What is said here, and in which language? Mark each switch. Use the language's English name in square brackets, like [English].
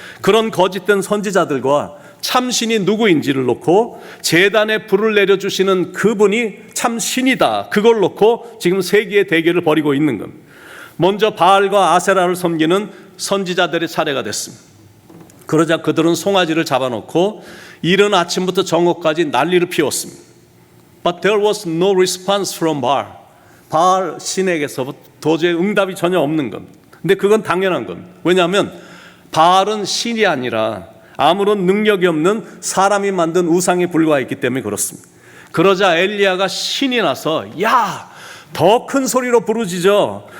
[Korean] 그런 거짓된 선지자들과 참신이 누구인지를 놓고 제단에 불을 내려주시는 그분이 참 신이다, 그걸 놓고 지금 세계의 대결을 벌이고 있는 겁니다. 먼저 바알과 아세라를 섬기는 선지자들의 차례가 됐습니다. 그러자 그들은 송아지를 잡아놓고 이른 아침부터 정오까지 난리를 피웠습니다. [English] But there was no response from Baal. [Korean] 바알 신에게서 도저히 응답이 전혀 없는 겁니다. 근데 그건 당연한 겁니다. 왜냐하면 바알은 신이 아니라 아무런 능력이 없는 사람이 만든 우상에 불과했기 때문에 그렇습니다. 그러자 엘리야가 신이 나서 야, 더 큰 소리로 부르짖어.